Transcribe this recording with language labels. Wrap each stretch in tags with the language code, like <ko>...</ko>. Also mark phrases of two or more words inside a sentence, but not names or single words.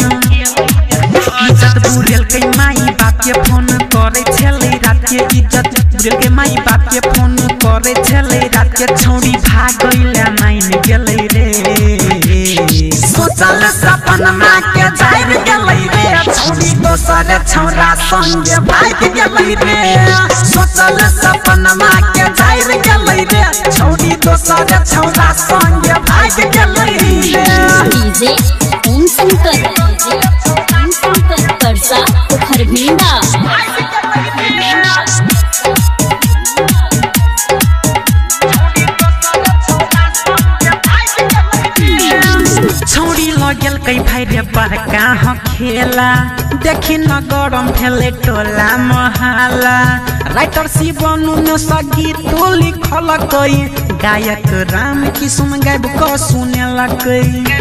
<mai>इज्जत बुरेल के माई बाप के फोन करे छलै रात के इज्जत बुरेल के माई बाप के फोन करे छलै रात के छौरी भागैले माइन गेलै रे सोचल सपनमा के जान गेलै रे छौरी दोसर छौरा संगे भाग गेलै रे सोचल सपनमा के जान गेलै रे छौरी दोसर छौरा संगे भाग गेलै रे। डीजे ओम शंकर परसा खरभिंडा। छौरी लगल कई भाई रे बड़का हो खेला देखी न गरम भेले टोला मोहल्ला राइटर शिवनु ने सगी तो लिखल कई गायक राम किशोर गायब को सुने लगई।</mai>